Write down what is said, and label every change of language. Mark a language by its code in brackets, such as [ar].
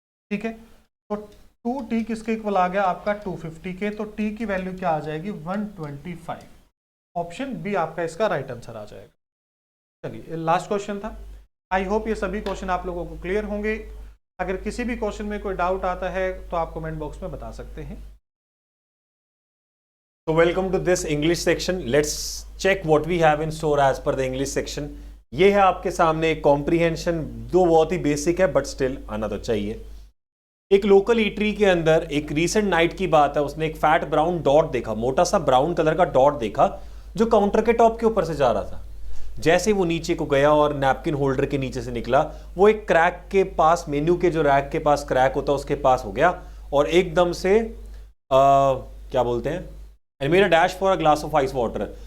[hi] ठीक है, तो 2t किसके इक्वल आ गया आपका 250 के, तो t की वैल्यू क्या आ जाएगी 125। ऑप्शन बी आपका इसका राइट आंसर आ जाएगा। चलिए लास्ट क्वेश्चन था। आई होप ये सभी क्वेश्चन आप लोगों को क्लियर होंगे। अगर किसी भी क्वेश्चन में कोई डाउट आता है तो आप कमेंट बॉक्स में बता सकते हैं। [en] So welcome to this English section. Let's check what we have in store as per the English section. [hi] ये है आपके सामने एक कॉम्प्रीहेंशन, दो बहुत ही बेसिक है बट स्टिल आना तो चाहिए। एक लोकल ईटरी के अंदर एक रीसेंट नाइट की बात है, उसने एक फैट ब्राउन डॉट देखा, मोटा सा ब्राउन कलर का डॉट देखा जो काउंटर के टॉप के ऊपर से जा रहा था। जैसे वो नीचे को गया और नैपकिन होल्डर के नीचे से निकला, वो एक क्रैक के पास, मेन्यू के जो रैक के पास क्रैक होता है उसके पास हो गया और एकदम से क्या बोलते हैं, [en] And made a dash for a glass of ice water.